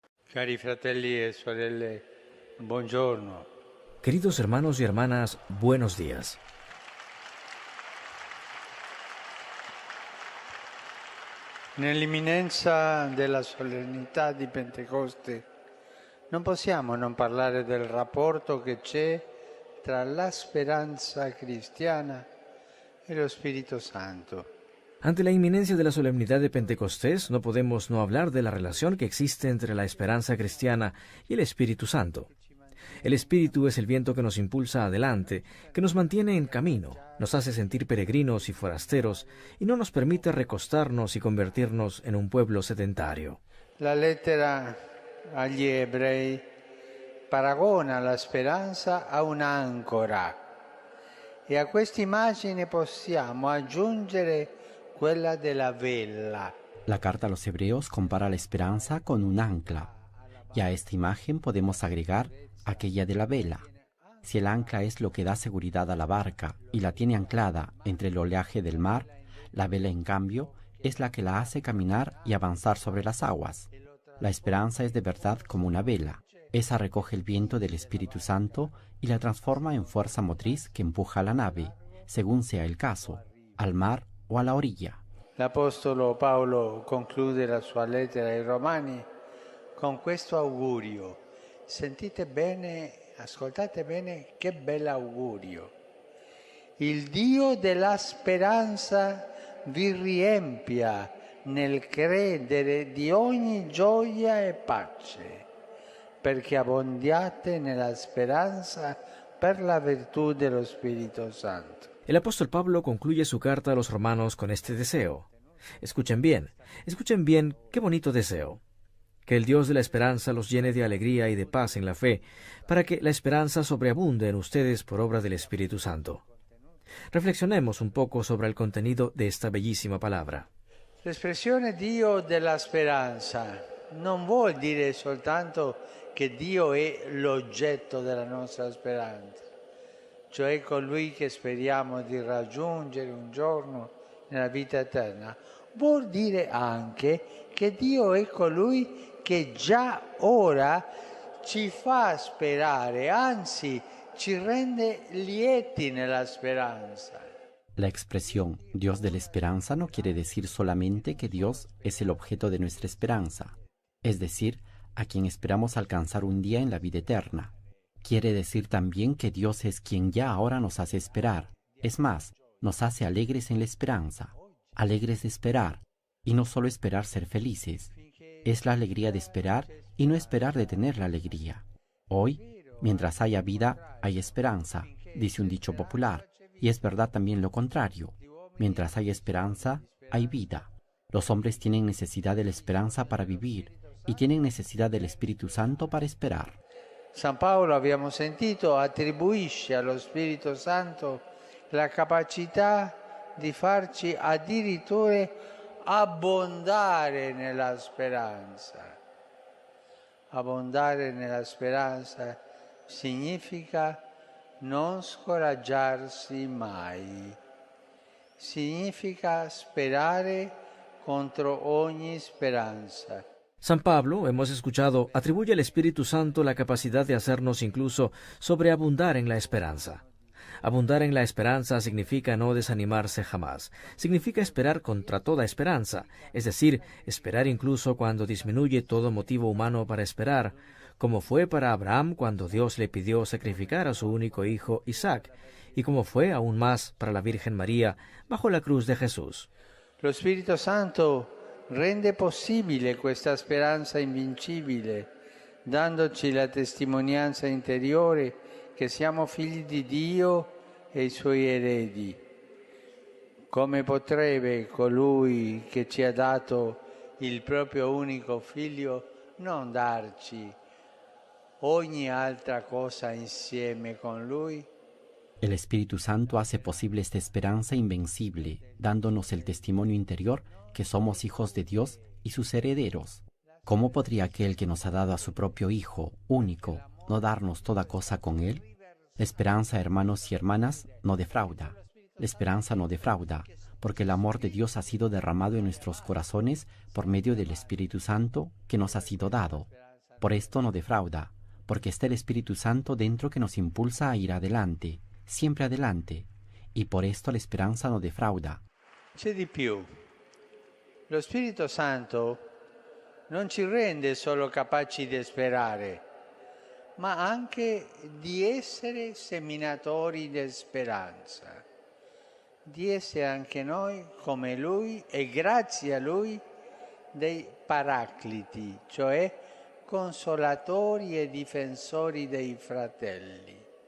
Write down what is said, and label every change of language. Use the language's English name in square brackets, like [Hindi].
[Italian] Cari fratelli e sorelle, buongiorno. [Spanish] Queridos hermanos y hermanas, buenos días. [Italian] Nell'imminenza della solennità di Pentecoste non possiamo non parlare del rapporto che c'è tra la speranza cristiana e lo Spirito Santo. [Spanish] Ante la inminencia de la solemnidad de Pentecostés, no podemos no hablar de la relación que existe entre la esperanza cristiana y el Espíritu Santo. El Espíritu es el viento que nos impulsa adelante, que nos mantiene en camino, nos hace sentir peregrinos y forasteros y no nos permite recostarnos y convertirnos en un pueblo sedentario. [Italian] La lettera agli Ebrei paragona la speranza a un'ancora e a questa immagine possiamo aggiungere quella della vela. [Spanish] La carta a los Hebreos compara la esperanza con un ancla, y a esta imagen podemos agregar aquella de la vela. Si el ancla es lo que da seguridad a la barca y la tiene anclada entre el oleaje del mar, la vela, en cambio, es la que la hace caminar y avanzar sobre las aguas. La esperanza es de verdad como una vela. Esa recoge el viento del Espíritu Santo y la transforma en fuerza motriz que empuja a la nave, según sea el caso, al mar o a la orilla. [Italian] L'Apostolo Paolo conclude la sua lettera ai Romani con questo augurio. Sentite bene, ascoltate bene, che bell'augurio. Il Dio della speranza vi riempia nel credere di ogni gioia e pace, perché abbondiate nella speranza per la virtù dello Spirito Santo. [Spanish] El apóstol Pablo concluye su carta a los romanos con este deseo. Escuchen bien, qué bonito deseo. Que el Dios de la esperanza los llene de alegría y de paz en la fe, para que la esperanza sobreabunde en ustedes por obra del Espíritu Santo. Reflexionemos un poco sobre el contenido de esta bellísima palabra. [Italian] L'espressione Dio della speranza non vuol dire soltanto che Dio è l'oggetto della nostra speranza, cioè colui che speriamo di raggiungere un giorno nella vita eterna. Vuol dire anche che Dio è colui che già ora ci fa sperare, anzi ci rende lieti nella speranza. [Spanish] La expresión Dios de la esperanza no quiere decir solamente que Dios es el objeto de nuestra esperanza, es decir, a quien esperamos alcanzar un día en la vida eterna. Quiere decir también que Dios es quien ya ahora nos hace esperar. Es más, nos hace alegres en la esperanza, alegres de esperar, y no solo esperar ser felices. Es la alegría de esperar y no esperar de tener la alegría. Hoy, mientras haya vida, hay esperanza, dice un dicho popular. Y es verdad también lo contrario. Mientras hay esperanza, hay vida. Los hombres tienen necesidad de la esperanza para vivir y tienen necesidad del Espíritu Santo para esperar. [Italian] San Paolo, abbiamo sentito, attribuisce allo Spirito Santo la capacità di farci addirittura abbondare nella speranza. Abbondare nella speranza significa non scoraggiarsi mai. Significa sperare contro ogni speranza. [Spanish] San Pablo, hemos escuchado, atribuye al Espíritu Santo la capacidad de hacernos incluso sobreabundar en la esperanza. Abundar en la esperanza significa no desanimarse jamás. Significa esperar contra toda esperanza, es decir, esperar incluso cuando disminuye todo motivo humano para esperar, como fue para Abraham cuando Dios le pidió sacrificar a su único hijo Isaac, y como fue aún más para la Virgen María bajo la cruz de Jesús. [Italian] Lo Spirito Santo rende possibile questa speranza invincibile, dandoci la testimonianza interiore che siamo figli di Dio e i Suoi eredi. Come potrebbe colui che ci ha dato il proprio unico Figlio non darci ogni altra cosa insieme con Lui? [Spanish] El Espíritu Santo hace posible esta esperanza invencible, dándonos el testimonio interior que somos hijos de Dios y sus herederos. ¿Cómo podría aquel que nos ha dado a su propio Hijo, único, no darnos toda cosa con Él? La esperanza, hermanos y hermanas, no defrauda. La esperanza no defrauda, porque el amor de Dios ha sido derramado en nuestros corazones por medio del Espíritu Santo que nos ha sido dado. Por esto no defrauda, porque está el Espíritu Santo dentro que nos impulsa a ir adelante, siempre adelante, y por esto la esperanza no defrauda. [Italian] C'è di più. Lo Spirito Santo non ci rende solo capaci di sperare, ma anche di essere seminatori di speranza, di essere anche noi, come Lui e grazie a Lui, dei paracliti, cioè consolatori e difensori dei fratelli.